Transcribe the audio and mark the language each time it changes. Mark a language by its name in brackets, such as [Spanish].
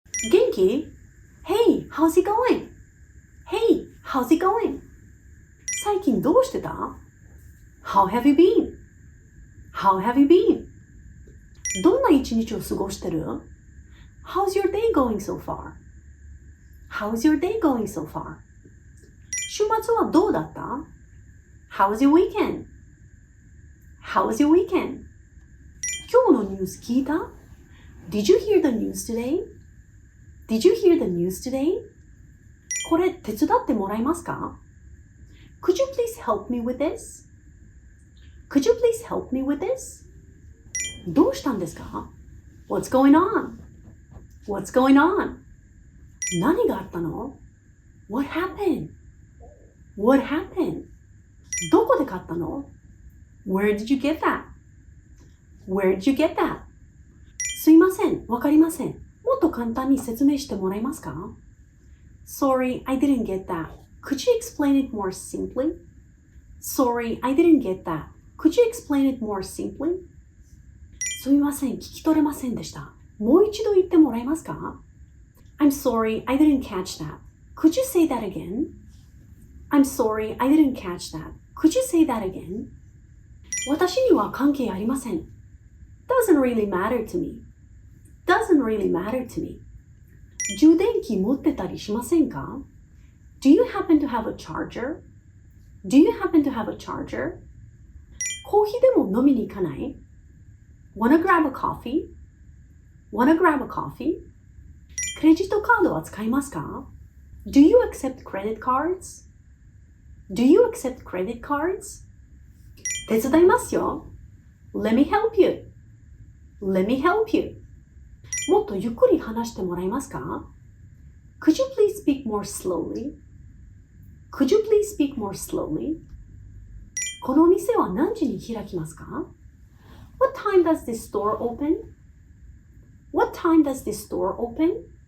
[Japanese] 元気？ [English] Hey, how's it going? Hey, how's it going? [Japanese] 最近どうしてた？ [English] How have you been? How have you been? [Japanese] どんな一日を過ごしてる？ [English] How's your day going so far? How's your day going so far? [Japanese] 週末はどうだった？ [English] How's your weekend? How's your weekend? [Japanese] 今日のニュース聞いた？ [English] Did you hear the news today? Did you hear the news today? [Japanese] これ手伝ってもらえますか？ [English] Could you please help me with this? Could you please help me with this? [Japanese] どうしたんですか？ [English] What's going on? What's going on? [Japanese] 何があったの？ [English] What happened? What happened? [Japanese] どこで買ったの？ [English] Where did you get that? Where did you get that? [Japanese] すいません、わかりません。もっと簡単に説明してもらえますか？ [English] Sorry, I didn't get that.Could you explain it more simply? Sorry, I didn't get that. Could you explain it more simply? [Japanese] すみません、聞き取れませんでした。もう一度言ってもらえますか？ [English] I'm sorry, I didn't catch that. Could you say that again? I'm sorry, I didn't catch that. Could you say that again? [Japanese] 私には関係ありません。 [English] Doesn't really matter to me. Doesn't really matter to me. [Japanese] 充電器持ってたりしませんか？ [English] Do you happen to have a charger? Do you happen to have a charger? [Japanese] コーヒーでも飲みに行かない？ [English] Wanna grab a coffee? Wanna grab a coffee? [Japanese] クレジットカードは使いますか？ [English] Do you accept credit cards? Do you accept credit cards? [Japanese] 手伝いますよ。 [English] Let me help you. Let me help you. [Japanese] もっとゆっくり話してもらえますか？ [English] Could you please speak more slowly?Could you please speak more slowly? [Japanese] このお店は何時に開きますか？ [English] What time does this store open? What time does this store open?